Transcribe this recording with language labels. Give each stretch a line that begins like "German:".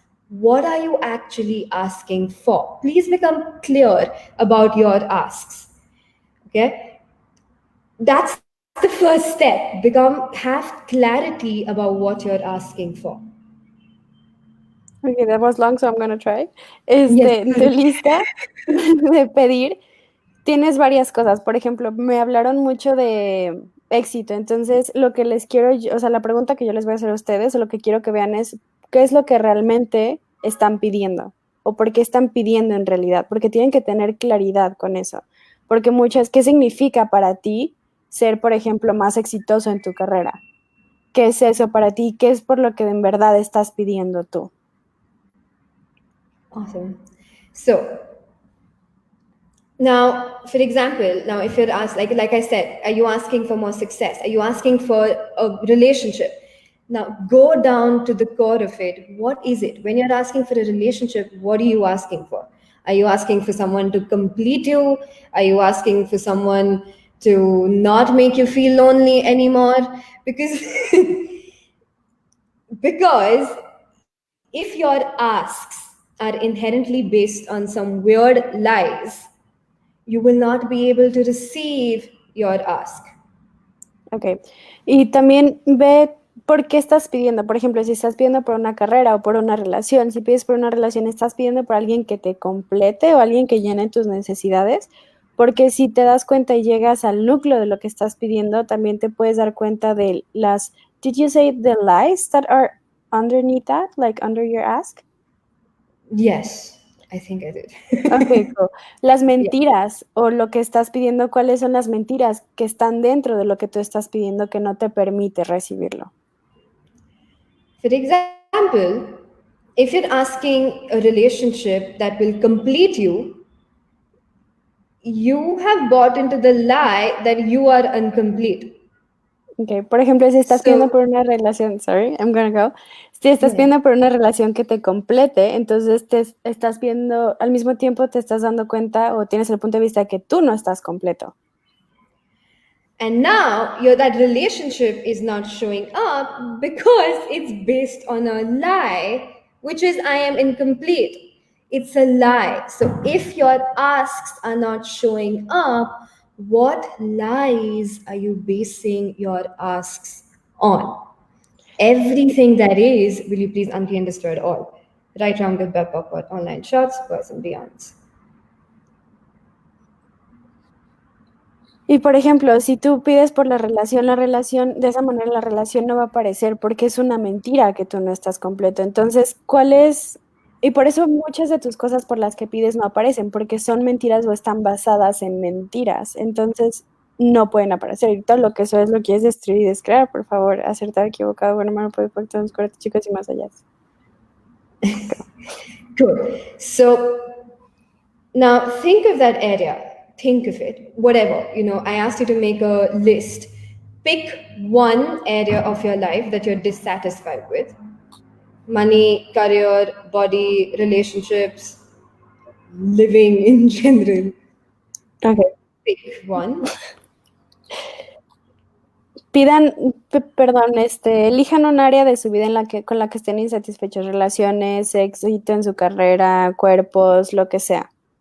English: What are you actually asking for? Please become clear about your asks. Okay? That's the first step. Have clarity about what you're asking for. Okay, that was long, so I'm gonna try. Yes.
Spanish: En tu lista de pedir tienes varias cosas. Por ejemplo, me hablaron mucho de éxito. Entonces, lo que les quiero, o sea, la pregunta que yo les voy a hacer a ustedes, o lo que quiero que vean es, ¿qué es lo que realmente están pidiendo? ¿O por qué están pidiendo en realidad? Porque tienen que tener claridad con eso. Porque muchas, ¿qué significa para ti ser, por ejemplo, más exitoso en tu carrera? ¿Qué es eso para ti? ¿Qué es por lo que en verdad estás pidiendo tú?
English: Awesome. So, now, for example, now if you're asked, like I said, are you asking for more success? Are you asking for a relationship? Now, go down to the core of it. What is it? When you're asking for a relationship, what are you asking for? Are you asking for someone to complete you? Are you asking for someone to not make you feel lonely anymore? Because because if your asks are inherently based on some weird lies, you will not be able to receive your ask. Ok.
Spanish: Y también ve por qué estás pidiendo. Por ejemplo, si estás pidiendo por una carrera o por una relación, si pides por una relación, estás pidiendo por alguien que te complete o alguien que llene tus necesidades. Porque si te das cuenta y llegas al núcleo de lo que estás pidiendo, también te puedes dar cuenta de las,
English: did you say the lies that are underneath that, like under your ask? Yes, I think I did. Okay, cool.
Spanish: Las
English: Yeah.
Spanish: mentiras o lo que estás pidiendo, ¿cuáles son las mentiras que están dentro de lo que tú estás pidiendo que no te permite recibirlo?
English: For example, if you're asking a relationship that will complete you have bought into the lie that you are incomplete.
Spanish: Okay, por ejemplo, si estás pidiendo
English: So,
Spanish: por una relación,
English: sorry, I'm gonna go.
Spanish: Si estás
English: yeah.
Spanish: pidiendo por una relación que te complete, entonces te estás viendo, al mismo tiempo te estás dando cuenta o tienes el punto de vista de que tú no estás completo.
English: And now that relationship is not showing up because it's based on a lie, which is I am incomplete. It's a lie. So if your asks are not showing up, what lies are you basing your asks on? Everything that is, will you please unclean and destroy it all? Right, wrong, good, bad, backward, online shots, boys and beyonds.
Spanish: Y por ejemplo, si tú pides por la relación, de esa manera la relación no va a aparecer porque es una mentira que tú no estás completo. Entonces, ¿cuál es? Y por eso muchas de tus cosas por las que pides no aparecen, porque son mentiras o están basadas en mentiras. Entonces, no pueden aparecer. Y todo lo que eso es lo quieres destruir y descrear, por favor, acertado, equivocado, bueno, malo, puede, todos, correcto, chicos, y más allá.
English: Good. So now think of that area. Think of it. Whatever. I asked you to make a list. Pick one area of your life that you're dissatisfied with: money, career, body, relationships, living in general. Okay. Pick one.
Spanish: Pidan, perdón, elijan un área de su vida con la que estén insatisfechos, relaciones, éxito en su carrera, cuerpos, lo que sea.